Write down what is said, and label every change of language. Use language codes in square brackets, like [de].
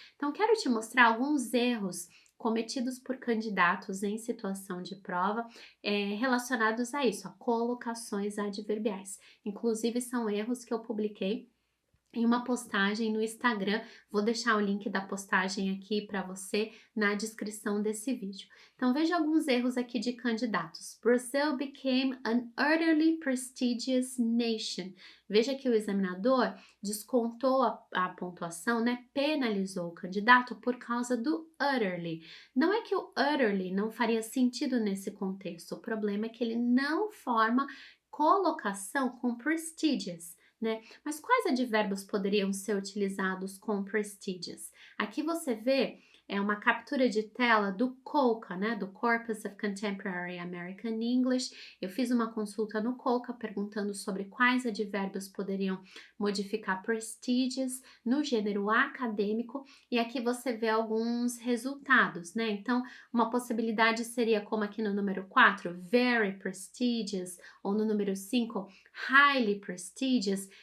[pt] Então, quero te mostrar alguns erros cometidos por candidatos em situação de prova relacionados a isso, a colocações adverbiais. Inclusive, são erros que eu publiquei em uma postagem no Instagram. Vou deixar o link da postagem aqui para você na descrição desse vídeo. Então, veja alguns erros aqui de candidatos. [en] Brazil became an utterly prestigious nation. [pt] Veja que o examinador descontou a pontuação, né? Penalizou o candidato por causa do utterly. Não é que o utterly não faria sentido nesse contexto, o problema é que ele não forma colocação com prestigious, né? Mas quais advérbios poderiam ser utilizados com prestigious? Aqui você vê uma captura de tela do COCA, né? Do Corpus of Contemporary American English. Eu fiz uma consulta no COCA perguntando sobre quais advérbios poderiam modificar prestigious no gênero acadêmico e aqui você vê alguns resultados, né? Então, uma possibilidade seria como aqui no número 4, [en] very prestigious, [pt] ou no número 5, [en] highly prestigious.